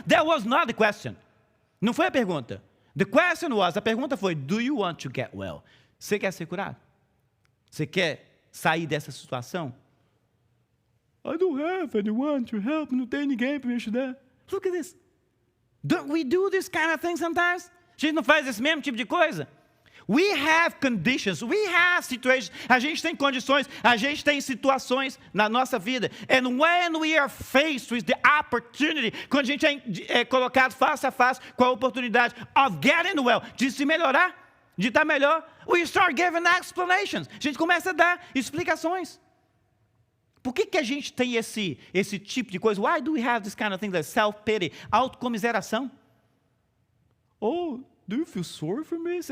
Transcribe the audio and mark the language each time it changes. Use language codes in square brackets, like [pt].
[en] That was not the question. [pt] Não foi a pergunta. [en] The question was, [pt] a pergunta foi, [en] do you want to get well? [pt] Você quer ser curado? Você quer sair dessa situação? [en] I don't have anyone to help. [pt] Não tem ninguém para me ajudar. [en] Look at this. Don't we do this kind of thing sometimes? [pt] A gente não faz esse mesmo tipo de coisa? [en] We have conditions, we have situations. [pt] A gente tem condições, a gente tem situações na nossa vida. [en] And when we are faced with the opportunity, [pt] quando a gente é colocado face a face com a oportunidade [en] of getting well, [pt] de se melhorar, de estar melhor, [en] we start giving explanations. [pt] A gente começa a dar explicações. Por que a gente tem esse tipo de coisa? [en] Why do we have this kind of thing, like self-pity, autocomiseração? Oh, do you feel sorry for me?